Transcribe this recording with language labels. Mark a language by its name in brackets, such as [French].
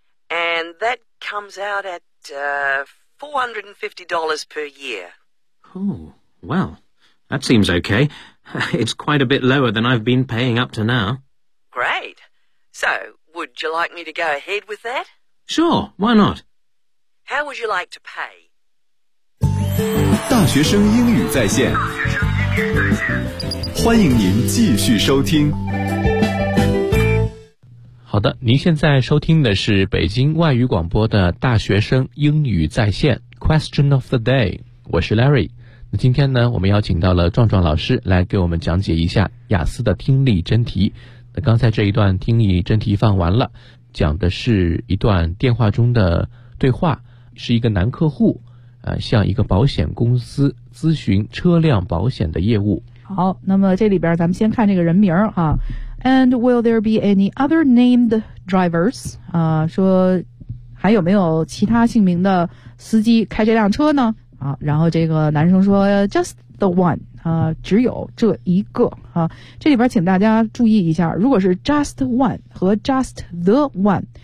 [English] And that comes out at $450 per year. Oh, well, that seems okay. It's quite a bit lower than I've been paying up to now. Great. So, would you like me to go ahead with that? Sure, why not? How would you like to pay? [Chinese] 大学生英语在线，欢迎您继续收听。好的，您现在收听的是北京外语广播的大学生英语在线 Question of the Day， 我是 Larry。那今天呢，我们邀请到了壮壮老师来给我们讲解一下雅思的听力真题。那刚才这一段听力真题放完了，讲的是一段电话中的对话，是一个男客户向一个保险公司咨询车辆保险的业务。好，那么这里边咱们先看这个人名啊。 [English] And will there be any other named drivers? [Chinese] 啊，说还有没有其他姓名的司机开这辆车呢？啊，然后这个男生说 ， [English] Just the one [Chinese] 啊，只有这一个啊。这里边请大家注意一下，如果是 just one 和 just the one。